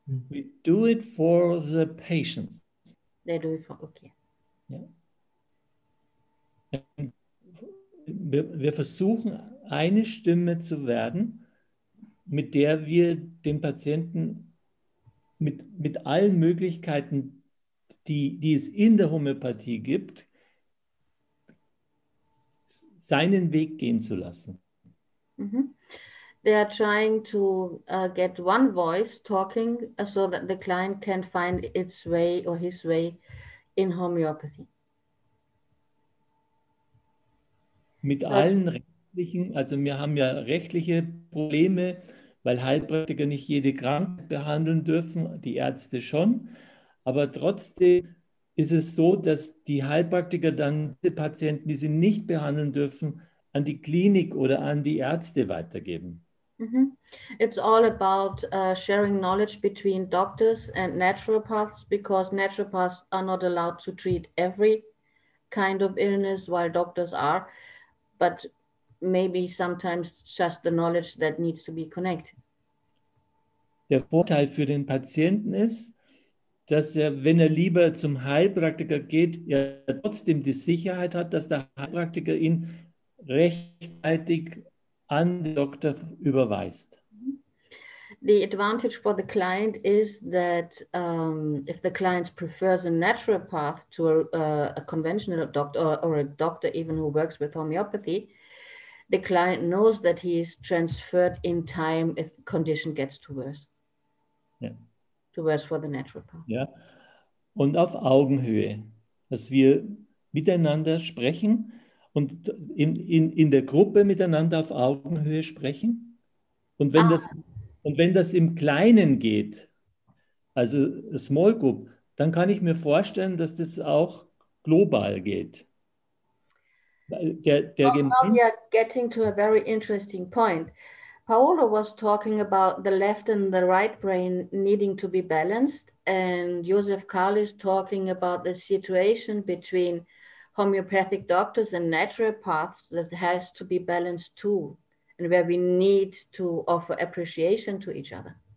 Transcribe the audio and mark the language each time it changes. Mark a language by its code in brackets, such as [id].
[en] We do it for the patients. They do it for, okay. [de] Ja. Wir versuchen, eine Stimme zu werden, mit der wir den Patienten mit allen Möglichkeiten, die es in der Homöopathie gibt, seinen Weg gehen zu lassen. Mm-hmm. [en] They are trying to get one voice talking so that the client can find its way or his way in homeopathy. [de] Mit allen rechtlichen, also wir haben ja rechtliche Probleme, weil Heilpraktiker nicht jede Krankheit behandeln dürfen, die Ärzte schon. Aber trotzdem ist es so, dass die Heilpraktiker dann die Patienten, die sie nicht behandeln dürfen, an die Klinik oder an die Ärzte weitergeben. Mm-hmm. [en] It's all about sharing knowledge between doctors and naturopaths, because naturopaths are not allowed to treat every kind of illness while doctors are, but maybe sometimes just the knowledge that needs to be connected. [de] Der Vorteil für den Patienten ist, dass er, wenn er lieber zum Heilpraktiker geht, er trotzdem die Sicherheit hat, dass der Heilpraktiker ihn rechtzeitig an den Doktor überweist. [en] The advantage for the client is that if the client prefers a naturopath to a conventional doctor or a doctor even who works with homeopathy, the client knows that he is transferred in time if the condition gets too worse. [de] Ja. [en] Too worse for the naturopath. [de] Ja. Und auf Augenhöhe, dass wir miteinander sprechen und in der Gruppe miteinander auf Augenhöhe sprechen. Und wenn das im Kleinen geht, also [en] Small Group, [de] dann kann ich mir vorstellen, dass das auch global geht. [en] Now we are getting to a very interesting point. Paolo was talking about the left and the right brain needing to be balanced, and Josef-Karl is talking about the situation between homeopathic doctors and naturopaths that has to be balanced too, and where we need to offer appreciation to each other.